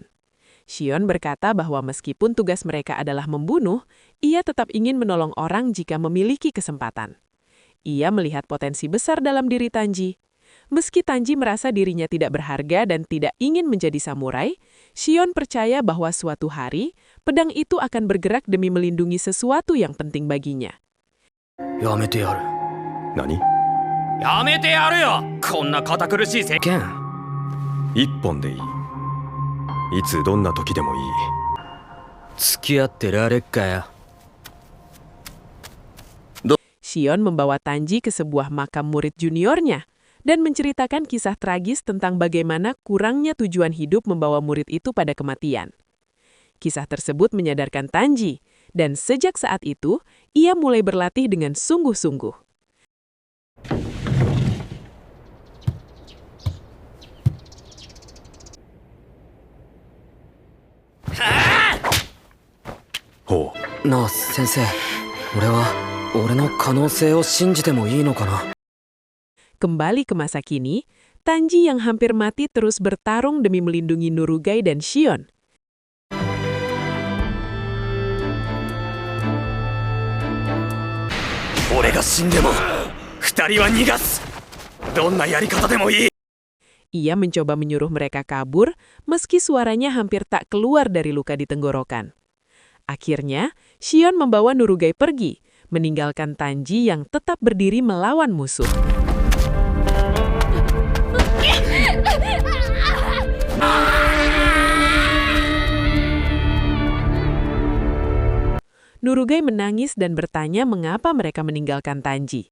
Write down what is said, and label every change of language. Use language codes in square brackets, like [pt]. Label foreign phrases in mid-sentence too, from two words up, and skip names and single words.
[id] Shion berkata bahwa meskipun tugas mereka adalah membunuh, ia tetap ingin menolong orang jika memiliki kesempatan. Ia melihat potensi besar dalam diri Tanji. Meski Tanji merasa dirinya tidak berharga dan tidak ingin menjadi samurai, Shion percaya bahwa suatu hari, pedang itu akan bergerak demi melindungi sesuatu yang penting baginya. [ja] やめてやる。何？やめてやるよ。こんな堅苦しい世間。一本でいい。いつどんな時でもいい。付き合ってられっかよ。 [id] Shion membawa Tanji ke sebuah makam murid juniornya dan menceritakan kisah tragis tentang bagaimana kurangnya tujuan hidup membawa murid itu pada kematian. Kisah tersebut menyadarkan Tanji, dan sejak saat itu, ia mulai berlatih dengan sungguh-sungguh. Ho. [ja] なあ先生、俺の可能性を信じてもいいのかな。 [id] Kembali ke masa kini, Tanji yang hampir mati terus bertarung demi melindungi Nurugai dan Shion. [ja] 俺が死んでも2人は逃がす。どんなやり方でもいい。 [id] Ia mencoba menyuruh mereka kabur, meski suaranya hampir tak keluar dari luka di tenggorokan. Akhirnya, Shion membawa Nurugai pergi, meninggalkan Tanji yang tetap berdiri melawan musuh. Nurugai menangis dan bertanya mengapa mereka meninggalkan Tanji.